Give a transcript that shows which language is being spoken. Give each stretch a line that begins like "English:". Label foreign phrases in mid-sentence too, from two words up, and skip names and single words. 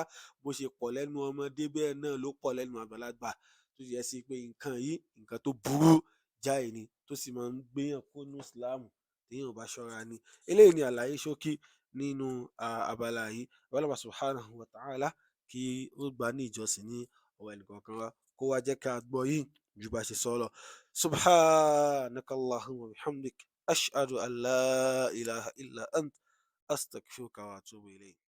Yoruba: Bó ṣe pọ̀ lẹ́nu ọmọdé bẹ́ẹ̀ náà ló pọ̀ lẹ́nu àgbàlagbà, tó yẹ sí pé nǹkan yìí nǹkan tó burú jáì ni, tó sì máa ń gbéyàn kúrò nínú Islam téèyàn ò bá ṣọ́ra ni. Eléyìí ni àlàyé ṣókí nínú abala yìí. Ọlọ́run
Arabic: سبحانه وتعالى
Yoruba: kí ó gbà ní ìjọsìn ní ọwọ́ ẹnìkọ̀ọ̀kan wa, kó wá jẹ́ ká gbọ́ yìí ju bá ṣe sọ lọ.
Arabic: سبحانك اللهم وبحمدك أشهد أن لا إله إلا أنت أستغفرك وأتوب إليك.